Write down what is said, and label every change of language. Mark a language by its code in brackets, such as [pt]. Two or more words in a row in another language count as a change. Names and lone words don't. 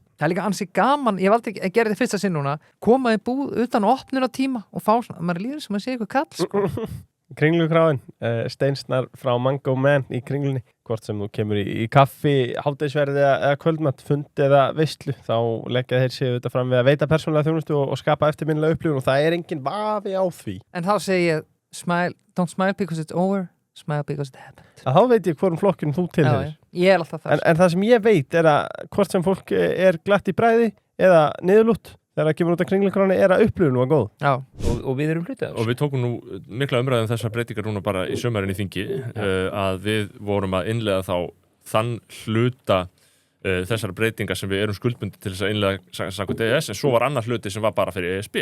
[is] Það er líka ansi gaman, ég valdi ekki að gera þetta fyrsta sinn núna, koma í búð utan opnunartíma og fá svona, maður líður sem að sé eitthvað kall, sko. Kringlukráin, steinsnar frá Mango Man í Kringlunni, hvort sem þú kemur í kaffi, hádægisverði eða kvöldmatt, fund eða veislu, þá leggja þeir sig auðvitað fram við að veita persónulega þjónustu og skapa eftirminnilega upplifun og það er engin vafi á því. En þá segi ég, [en] don't smile because it's over, smile because it happened. [is] Þá veit ég hvorum flokkinn þú tilheyrir. Ég er alltaf það. En það sem ég veit er að hvort sem fólk er glatt í bræði eða niðurlútt þegar það kemur út af Kringlukráni er að upplifun var góð. Já. Og við erum hlutað. Og við tókum nú mikla umræðum þessar breytingar núna bara í sömarinn í þingi að við vorum að innleiða þá þann hluta þessar breytingar sem við erum skuldbundin til þess að innleiða samkvæmt EES, en svo var annar hluti sem var bara fyrir ESB.